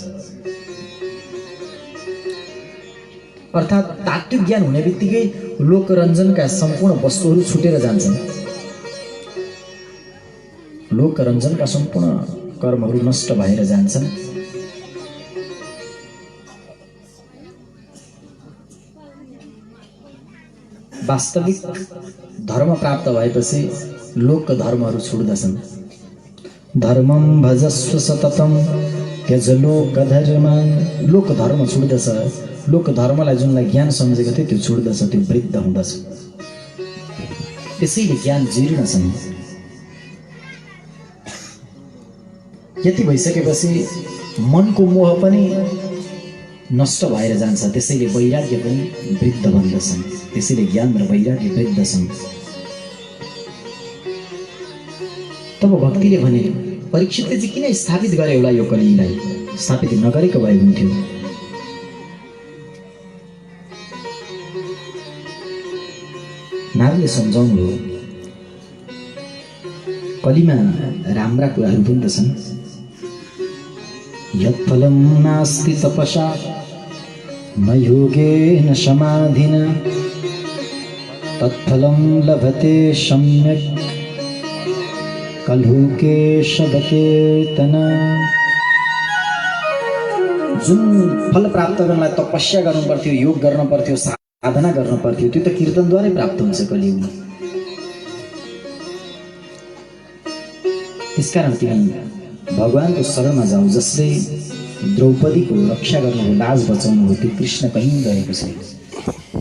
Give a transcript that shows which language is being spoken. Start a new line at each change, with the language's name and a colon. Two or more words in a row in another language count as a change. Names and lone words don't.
Nepali: अर्थात् तात्विक ज्ञान हुने बित्तिकै लोकरञ्जनका सम्पूर्ण वस्तुहरू छुटेर जान्छन्, लोकरञ्जनका सम्पूर्ण कर्महरू नष्ट भएर जान्छन्। वास्तविक धर्म प्राप्त भएपछि लोक धर्महरू छुट्दछन्।
Sanskrit: धर्मं भजस्व सततम त्यज लोक धर्मान,
Nepali: लोक धर्म छुट्दछ, लोक धर्मलाई जुनलाई ज्ञान सम्झेको थियो त्यो छुट्दछ, त्यो वृद्ध हुँदछ। त्यसैले ज्ञान जीर्ण छन्। यति भइसकेपछि मनको मोह पनि नष्ट भएर जान्छ, त्यसैले वैराग्य पनि वृद्ध बन्दछन्, त्यसैले ज्ञान र वैराग्य वृद्ध छन्। तब भक्तिले भने परीक्षितले चाहिँ किन स्थापित गरे होला यो कलिलाई, स्थापित नगरेको भए हुन्थ्यो। नारदले सम्झाउनु हो, कलिमा राम्रा कुराहरू पनि त छन्।
Sanskrit: यत्फलं नास्ति तपसा न योगेन समाधिना तत्फलं लभते सम्यक् कलहुके शबकीर्तन।
Nepali: जुन फल प्राप्त गर्नलाई तपस्या गर्नु पर्थ्यो, योग गर्न पर्थ्यो, साधना गर्न पर्थ्यो, त्यो त कीर्तनद्वारै प्राप्त हुन्छ कलियुगमा। त्यसकारण तिमी भगवानको शरणमा जाऊ, जसले द्रौपदीको रक्षा गर्नु, लाज बचाउनु हो, त्यो कृष्ण कहीँ गएको छैन।